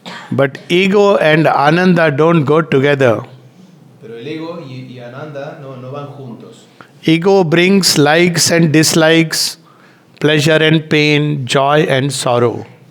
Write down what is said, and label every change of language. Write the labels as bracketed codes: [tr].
[en] But ego and Ananda don't go together. [es] Pero el ego y Ananda no van juntos. [en] Ego brings likes and dislikes, pleasure and pain, joy and sorrow.